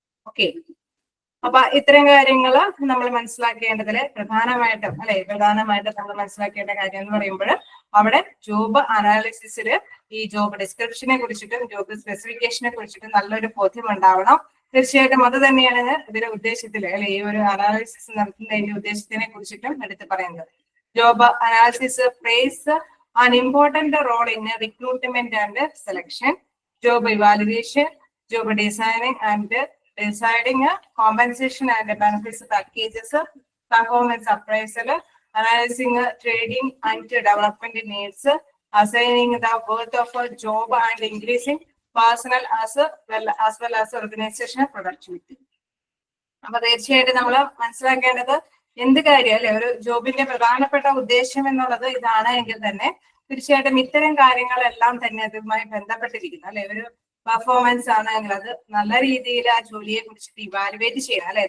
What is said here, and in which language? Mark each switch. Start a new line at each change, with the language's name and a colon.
Malayalam: Okay, അപ്പൊ ഇത്തരം കാര്യങ്ങൾ നമ്മൾ മനസ്സിലാക്കേണ്ടതില് പ്രധാനമായിട്ടും നമ്മൾ മനസ്സിലാക്കേണ്ട കാര്യം എന്ന് പറയുമ്പോൾ അവിടെ ജോബ് അനാലിസിസില് ഈ ജോബ് ഡിസ്ക്രിപ്ഷനെ കുറിച്ചിട്ടും ജോബ് സ്പെസിഫിക്കേഷനെ കുറിച്ചിട്ടും നല്ലൊരു ബോധ്യം ഉണ്ടാവണം. തീർച്ചയായിട്ടും അത് തന്നെയാണ് ഇതിന്റെ ഉദ്ദേശത്തിൽ അല്ലെ, ഈ ഒരു അനാലിസിസ് നടത്തുന്നതിന്റെ ഉദ്ദേശത്തിനെ കുറിച്ചിട്ടും എടുത്ത് പറയുന്നത്.
English: Job analysis plays an important role in recruitment and selection, job evaluation, job designing and deciding compensation and benefits packages, performance appraisal, analyzing trading and development needs, assigning the worth of a job and increasing personal as well as organizational productivity.
Malayalam: അപ്പൊ തീർച്ചയായിട്ടും നമ്മൾ മനസ്സിലാക്കേണ്ടത് എന്ത് കാര്യം അല്ലെ, ഒരു ജോബിന്റെ പ്രധാനപ്പെട്ട ഉദ്ദേശം എന്നുള്ളത് ഇതാണ് എങ്കിൽ തന്നെ തീർച്ചയായിട്ടും ഇത്തരം കാര്യങ്ങളെല്ലാം തന്നെ അതുമായി ബന്ധപ്പെട്ടിരിക്കുന്നു അല്ലെ. ഒരു പെർഫോമൻസ് ആണെങ്കിൽ അത് നല്ല രീതിയിൽ ആ ജോലിയെ കുറിച്ചിട്ട് ഇവാലുവേറ്റ് ചെയ്യണം അല്ലെ.